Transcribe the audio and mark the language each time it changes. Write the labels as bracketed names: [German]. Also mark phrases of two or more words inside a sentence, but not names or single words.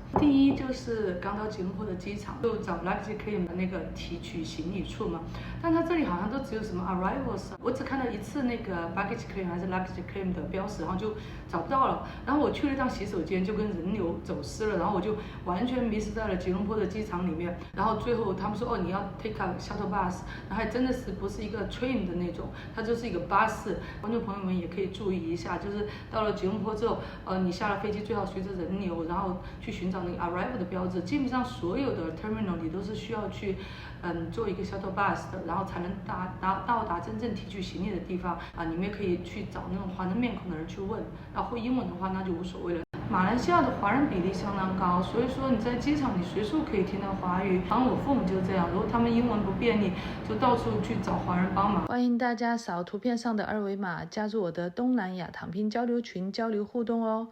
[Chinese] 第一就是剛到吉隆坡的機場，就找 [English] luggage claim [Chinese] 的那個提取行李處嘛，但它這裡好像都只有什麼 arrivals， 我只看到1次那個 [English] baggage claim [Chinese] 還是 [English] luggage claim [Chinese] 的標識，然後就找不到了。然後我去了一趟洗手間，就跟人流走失了，然後我就完全迷失在了吉隆坡的機場裡面。然後最後他們說你要 [English] take a shuttle bus， [Chinese] 然后還真的是不是一個 train 的那種，它就是一個巴士。觀眾朋友們也可以注意一下，就是到了吉隆坡之後，你下了飛機最好隨着人流，然後去尋找那個 arrival 的標誌。基本上所有的 terminal 你都是需要去做一個 [English] shuttle bus [Chinese] 的，然後才能到達真正提取行李的地方你們也可以去找那種華人面孔的人去問，然後會英文的話那就無所謂了。馬來西亞的華人比例相當高，所以說你在機場你隨處可以聽到華語。然後我父母就這樣，如果他們英文不便利，就到處去找華人幫忙。歡迎大家掃圖片上的2維碼，加入我的東南亞躺平交流群，交流互動哦。